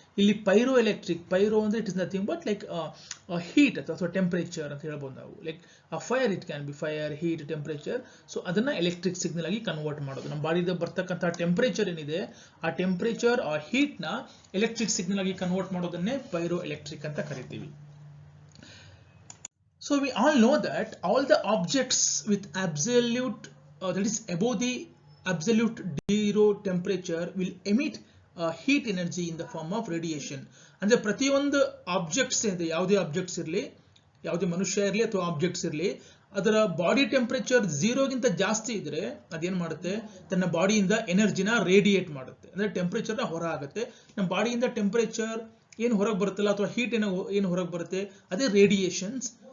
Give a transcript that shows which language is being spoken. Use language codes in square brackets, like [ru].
[kn] ಇಲ್ಲಿ pyroelectric, pyro ಅಂದ್ರೆ [en] it is nothing but like heat [kn] ಅಥವಾ ಟೆಂಪರೇಚರ್ ಅಂತ ಹೇಳ್ಬೋದು ನಾವು. [en] Like fire, it can be fire, heat, temperature. [kn] So ಅದನ್ನ ಎಲೆಕ್ಟ್ರಿಕ್ ಸಿಗ್ನಲ್ ಆಗಿ ಕನ್ವರ್ಟ್ ಮಾಡೋದು. ನಮ್ಮ ಬಾಡಿದ ಬರ್ತಕ್ಕಂತಹ ಟೆಂಪರೇಚರ್ ಏನಿದೆ ಆ ಟೆಂಪರೇಚರ್ ಆ ಹೀಟ್ ನ ಎಲೆಕ್ಟ್ರಿಕ್ ಸಿಗ್ನಲ್ ಆಗಿ ಕನ್ವರ್ಟ್ ಮಾಡೋದನ್ನೇ ಪೈರೋಎಲೆಕ್ಟ್ರಿಕ್ ಅಂತ ಕರಿತೀವಿ. [en] So we all know that all the objects with absolute that is above the absolute zero temperature will emit heat energy in the form of radiation. [kn] ಅಂದ್ರೆ ಪ್ರತಿಯೊಂದು objects ಇದೆ, ಯಾವುದೇ objects ಇರಲಿ, ಯಾವುದೇ ಮನುಷ್ಯ ಇರಲಿ ಅಥವಾ ಆಬ್ಜೆಕ್ಟ್ಸ್ ಇರಲಿ, ಅದರ ಬಾಡಿ ಟೆಂಪರೇಚರ್ 0 ಗಿಂತ ಜಾಸ್ತಿ ಇದ್ರೆ ಅದೇನ್ ಮಾಡುತ್ತೆ, ತನ್ನ ಬಾಡಿಯಿಂದ ಎನರ್ಜಿನ ರೇಡಿಯೇಟ್ ಮಾಡುತ್ತೆ, ಅಂದ್ರೆ ಟೆಂಪರೇಚರ್ ನ ಹೊರ ಆಗುತ್ತೆ. ನಮ್ಮ ಬಾಡಿಯಿಂದ ಟೆಂಪರೇಚರ್ ಏನು ಹೊರಗೆ ಬರುತ್ತಲ್ಲ ಅಥವಾ ಹೀಟ್ ಏನು ಹೊರಗೆ ಬರುತ್ತೆ ಅದೇ ರೇಡಿಯೇಷನ್ಸ್.